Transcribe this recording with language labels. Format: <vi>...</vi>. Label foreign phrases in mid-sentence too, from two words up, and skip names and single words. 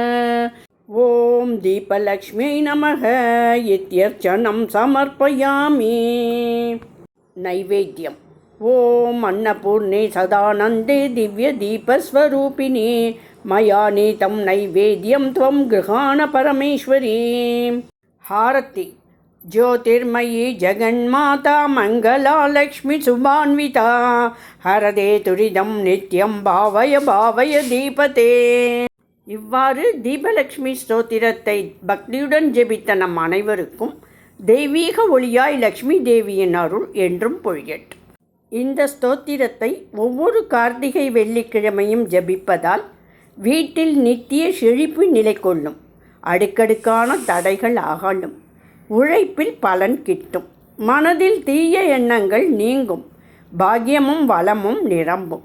<sa>ओम् दीपलक्ष्म्यै नमः इत्यर्चनं समर्पयामि. नैवेद्यम् ओम् अन्नपूर्णे सदानन्दे दिव्य दीपस्वरूपिणि मया नीतं नैवेद्यं त्वं गृहाण परमेश्वरि. ஹாரதி ज्योतिर्मयी जगन्माता मंगला लक्ष्मी शुभान्विता हरदे तुरिदं नित्यं भावय भावय दीपते।</sa> <ta>இவ்வாறு தீபலட்சுமி ஸ்தோத்திரத்தை பக்தியுடன் ஜெபித்த நம் அனைவருக்கும் தெய்வீக ஒளியாய் லக்ஷ்மி தேவியின் அருள் என்றும் பொழியட்டும். இந்த ஸ்தோத்திரத்தை ஒவ்வொரு கார்த்திகை வெள்ளிக்கிழமையும் ஜபிப்பதால் வீட்டில் நித்திய செழிப்பு நிலை கொள்ளும், அடுக்கடுக்கான தடைகள் அகலும், உழைப்பில் பலன் கிட்டும், மனதில் தீய எண்ணங்கள் நீங்கும், பாக்கியமும் வளமும் நிரம்பும்.</ta>